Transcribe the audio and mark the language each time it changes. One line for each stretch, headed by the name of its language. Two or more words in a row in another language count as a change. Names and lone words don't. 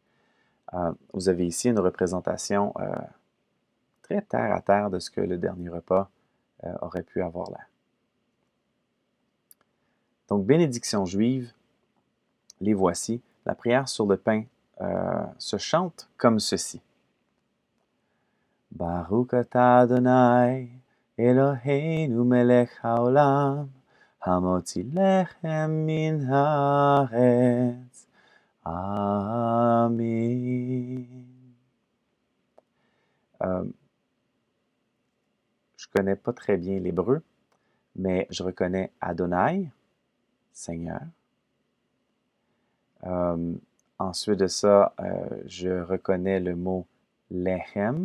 French: Vous avez ici une représentation très terre à terre de ce que le dernier repas aurait pu avoir l'air. Donc, bénédiction juive, les voici. La prière sur le pain se chante comme ceci.
Hebrew: ברוך אתה אדוני אלוהינו מלך העולם המוציא לחם מן הארץ.
French: Amen. Je ne connais pas très bien l'hébreu, mais je reconnais Adonai, Seigneur. Ensuite de ça, je reconnais le mot lechem.